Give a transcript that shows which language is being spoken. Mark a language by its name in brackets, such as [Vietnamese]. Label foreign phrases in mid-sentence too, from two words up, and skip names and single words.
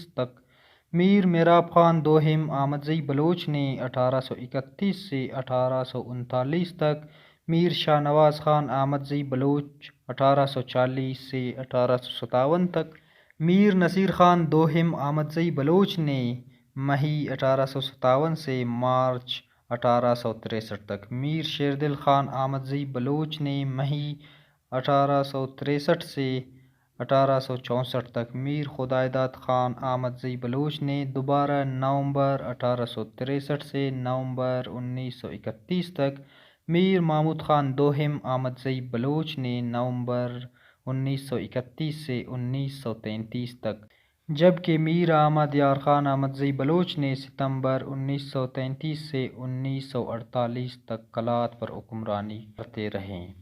[Urdu] تک، میر میراب خان دوہم احمد زئی بلوچ نے 1831 سے 1839 تک، میر شاہ نواز خان احمد زئی بلوچ 1840 سے 1857 تک، میر نصیر خان دوہم احمد زئی بلوچ نے مئی 1857 سے مارچ 1863 تک، میر شیردل خان احمد زئی بلوچ نے مئی 1863 سے 1864 تک، میر خدائیداد خان احمد زئی بلوچ نے دوبارہ نومبر 1863 سے نومبر 1931 تک، میر محمود خان دوہم احمد زئی بلوچ نے نومبر 1931 سے 1933 تک، جبکہ میر احمد یار خان احمد زئی بلوچ نے ستمبر 1933 سے 1948 تک کلات پر حکمرانی کرتے رہے۔